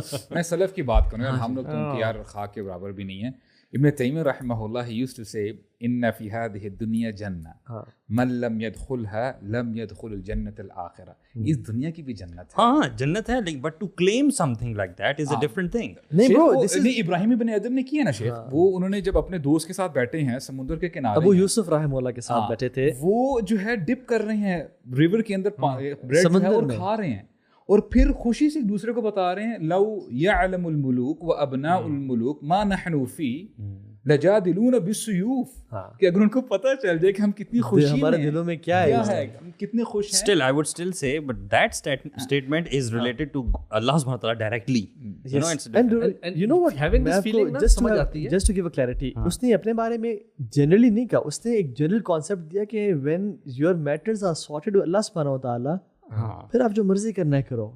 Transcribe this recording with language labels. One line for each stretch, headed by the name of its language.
Urdu: میں سلف کی بات کروں, ہم لوگ تو ان کی یار خاک کے برابر بھی نہیں ہیں.
Arabic: ابن تیمیہ رحمہ اللہ
English: he used to say
Arabic: ان فی هذه الدنیا جنہ من لم يدخلها لم يدخل الجنة الآخرہ.
Urdu: اس دنیا کی بھی جنت ہے. ہاں جنت ہے, لیکن
English: but to claim something like that is a different thing.
Urdu: نہیں ابراہیم ابن ادم نے کیا نا شیخ, وہ انہوں نے جب اپنے دوست کے ساتھ بیٹھے ہیں سمندر کے کنارے, ابو یوسف رحمہ اللہ کے ساتھ بیٹھے تھے, وہ جو ہے ڈپ کر رہے ہیں ریور کے اندر بریڈ اور کھا رہے ہیں, اور پھر خوشی سے ایک دوسرے کو بتا رہے ہیں
Arabic: لو یعلم الملوک و ابناء الملوک ما نحن فی لجادلون بالسیوف,
Urdu: کہ اگر ان کو پتہ چل جائے کہ ہم کتنی خوشی میں ہمارے دلوں میں کیا ہے, ہم کتنے خوش ہیں.
English: Still I would still say but that statement is related to Allah subhanahu wa ta'ala directly. You know, it's and you know what, having this feeling
Urdu: نا سمجھ آتی ہے.
English: Just to give a clarity,
Urdu: اس نے اپنے بارے میں generally نہیں کہا, اس نے ایک جنرل کانسیپٹ دیا کہ
English: when your matters are sorted with Allah subhanahu wa ta'ala
Urdu: پھر آپ جو مرضی کرنا ہے کرو.